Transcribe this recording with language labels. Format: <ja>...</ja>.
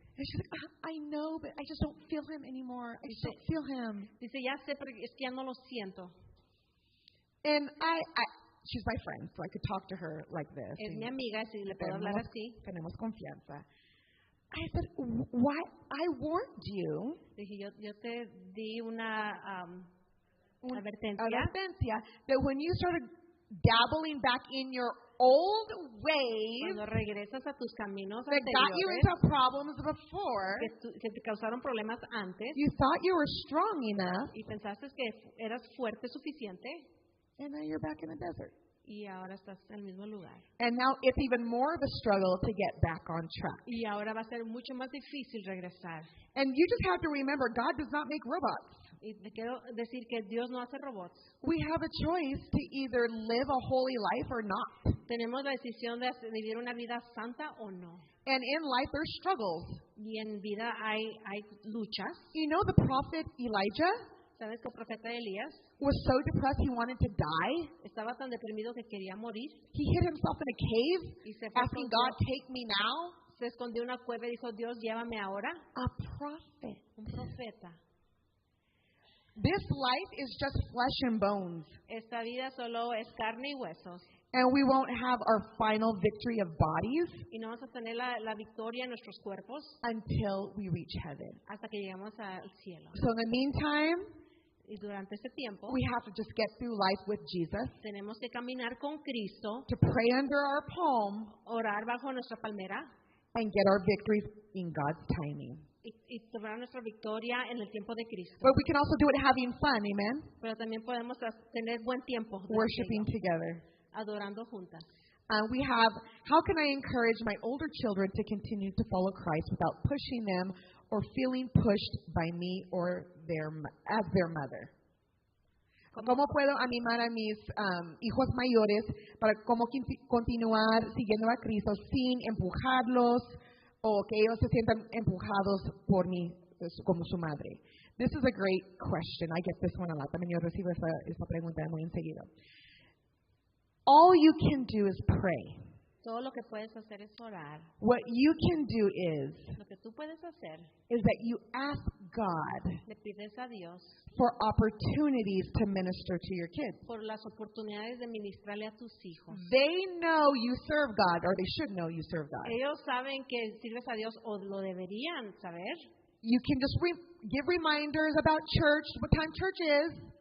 <en>And she's like, I know, but I just don't feel Him anymore. I just don't feel Him.</en> <es>Dice, ya sé, pero es que ya no lo siento.</es> <en>And she's my friend, so I could talk to her like this.</en> <es>Es mi amiga, si le puedo hablar así. Tenemos confianza.</es> <en>I said, why? I warned you.</en> <es>Dije, yo te di una advertencia.</es> <en>That when you started dabbling back in your old ways</en> <es>Cuando regresas a tus caminos</es> <en>that got you</en> <es>anteriores,</es> <en>into problems before,</en> <es>que te causaron problemas antes,</es> <en>you thought you were strong enough,</en> <es>y pensaste que eras fuerte suficiente,</es> <en>and now you're back in the desert.</en> <es>y ahora estás en el mismo lugar.</es> <en>And now it's even more of a struggle to get back on track.</en> <es>Y ahora va a ser mucho más difícil regresar.</es> <en>And you just have to remember, God does not make robots.</en> <es>Y te quiero decir que Dios no hace robots.</es> <en>We have a choice to either live a holy life or not.</en> <es>Tenemos la decisión de vivir una vida santa o no.</es> <en>And in life, there's struggles.</en> <es>Y en vida hay luchas.</es> <en>You know, the prophet Elijah</en> <es>¿Sabes que el profeta Elías</es> <en>was so depressed he wanted to die.</en> <es>estaba tan deprimido que quería morir?</es> <en>He hid himself in a cave,</en> <es>Y se fue</es> <en>asking God, take me now.</en> <es>se escondió en una cueva y dijo, Dios, llévame ahora.</es> <en>A prophet.</en> <es>Un profeta.</es> <en>This life is just flesh and bones.</en> <es>Esta vida solo es carne y huesos.</es> <en>And we won't have our final victory of bodies</en> <es>Y no vamos a tener la victoria en nuestros cuerpos</es> <en>until we reach heaven.</en> <es>hasta que lleguemos al cielo.</es> <en>So in the meantime,</en> <es>Y durante ese tiempo</es> <en>we have to just get through life with Jesus,</en> <es>tenemos que caminar con Cristo,</es> <en>to pray under our palm,</en> <es>orar bajo nuestra palmera</es> <en>and get our victories in God's timing.</en> <es>y tomar nuestra victoria en el tiempo de Cristo.</es> <en>But we can also do it having fun, amen?</en> <es>Pero también podemos tener buen tiempo durante</es> <en>Worshiping</en> <es>ello,</es> <en>together.</en> <es>adorando juntas.</es> <en>We have, how can I encourage my older children to continue to follow Christ without pushing them or feeling pushed by me or as their mother?</en> <es>¿Cómo puedo animar a mis hijos mayores para cómo continuar siguiendo a Cristo sin empujarlos o que ellos se sientan empujados por mí como su madre?</es> <en>This is a great question. I get this one a lot.</en> <es>También yo recibo esta pregunta muy enseguida.</es> <en>All you can do is pray.</en> <es>Todo lo que puedes hacer es orar.</es> <en>What you can do</en> <es>Lo que tú puedes hacer</es> <en>is that you ask God</en> <es>le pides a Dios</es> <en>for opportunities to minister to your kids.</en> <es>por las oportunidades de ministrarle a tus hijos.</es> <en>They know you serve God, or they should know you serve God.</en> <es>Ellos saben que sirves a Dios o lo deberían saber.</es> <en>You can just give reminders about church, what time church is.</en>